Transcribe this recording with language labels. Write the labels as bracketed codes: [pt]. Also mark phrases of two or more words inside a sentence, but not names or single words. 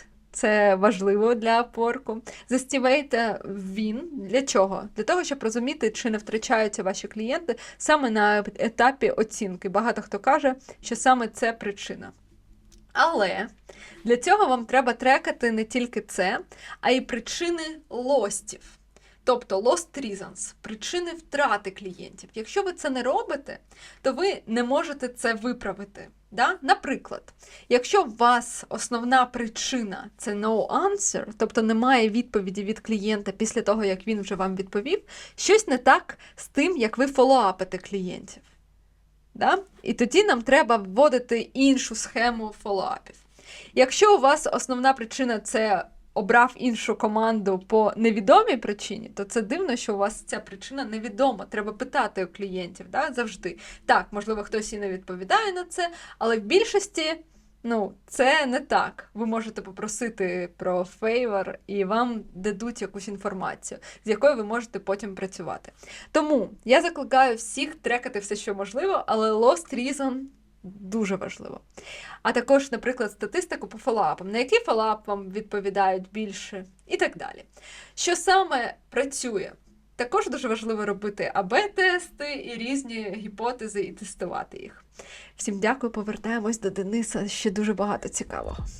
[uk] Це важливо для Upwork. Застівайте він. Для чого? Для того, щоб розуміти, чи не втрачаються ваші клієнти саме на етапі оцінки. Багато хто каже, що саме це причина. Але для цього вам треба трекати не тільки це, а й причини лостів. [en] Тобто lost reasons, [uk] причини втрати клієнтів. Якщо ви це не робите, то ви не можете це виправити. Да? Наприклад, якщо у вас основна причина – це [en] no answer, [uk] тобто немає відповіді від клієнта після того, як він вже вам відповів, щось не так з тим, як ви фоллоуапите клієнтів. Да? І тоді нам треба вводити іншу схему фоллоуапів. Якщо у вас основна причина – це обрав іншу команду по невідомій причині, то це дивно, що у вас ця причина невідома. Треба питати у клієнтів, да, завжди. Так, можливо, хтось і не відповідає на це, але в більшості, це не так. Ви можете попросити про фейвор, і вам дадуть якусь інформацію, з якою ви можете потім працювати. Тому я закликаю всіх трекати все, що можливо, але [en] lost reason [uk] дуже важливо. А також, наприклад, статистику по фоллоуапам. На який фоллоуап вам відповідають більше? І так далі. Що саме працює? Також дуже важливо робити АБ-тести і різні гіпотези і тестувати їх. Всім дякую, повертаємось до Дениса, ще дуже багато цікавого.